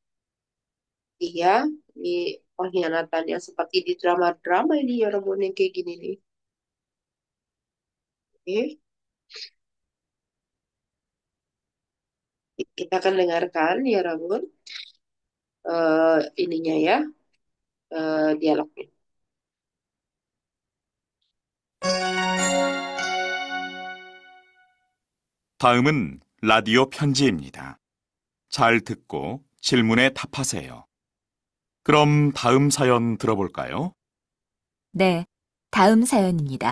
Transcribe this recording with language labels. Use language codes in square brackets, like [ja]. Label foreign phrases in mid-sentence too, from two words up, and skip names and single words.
[id] iya di pengkhianatan yang seperti di drama-drama ini ya Rabu yang kayak gini nih oke kita akan dengarkan ya Rabu ininya ya dialognya. [ko] 다음은 라디오 편지입니다. 잘 듣고 질문에 답하세요. 그럼 다음 사연 들어볼까요? 네, 다음 사연입니다.